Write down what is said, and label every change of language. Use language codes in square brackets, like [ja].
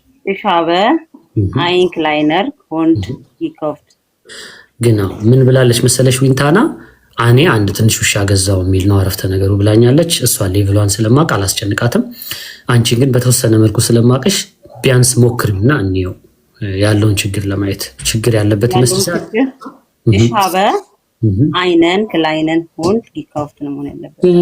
[de] ich habe einen kleiner Hund gekauft። genau [am] ምን ብላለች መሰለሽ ዊንታና እኔ አንድ ትንሽ ውሻ ገዛው የሚል ነው አረፍተ ነገሩ ብላኛለች። እሷን ሌቭሏን ስለማቅ አላስጨንቃትም። አንቺ ግን በተወሰነ መልኩ ስለማቅሽ ቢያንስ ሞክሪና እንየው ያለውን ችግር ለማየት ችግር ያለበት ይመስልሻል? [de] Ich habe einen kleinen Hund gekauft [am] ነው ማለት ያለበት